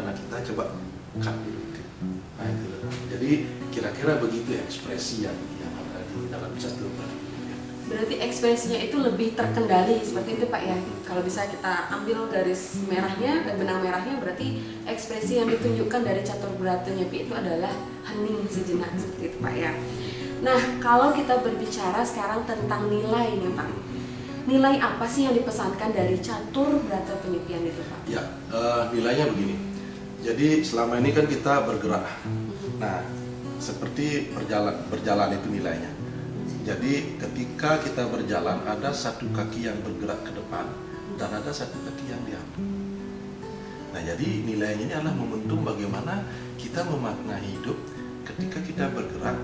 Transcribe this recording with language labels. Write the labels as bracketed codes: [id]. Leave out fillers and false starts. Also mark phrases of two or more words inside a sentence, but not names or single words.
[id] Nah, kita coba cut dulu. Nah, itu. Jadi kira-kira begitu ekspresi yang ada di dalam catur brata. Berarti ekspresinya itu lebih terkendali seperti itu Pak ya. Kalau bisa kita ambil garis merahnya dan benang merahnya, berarti ekspresi yang ditunjukkan dari catur brata nyepi itu adalah hening sejenak seperti itu Pak ya. Nah, kalau kita berbicara sekarang tentang nilai nih Pak, nilai apa sih yang dipesankan dari catur berata penyepian itu Pak? Ya, nilainya begini. Jadi selama ini kan kita bergerak. Nah, seperti berjalan itu nilainya. Jadi ketika kita berjalan ada satu kaki yang bergerak ke depan dan ada satu kaki yang diam. Nah, jadi nilainya ini adalah momentum bagaimana kita memaknai hidup ketika kita bergerak.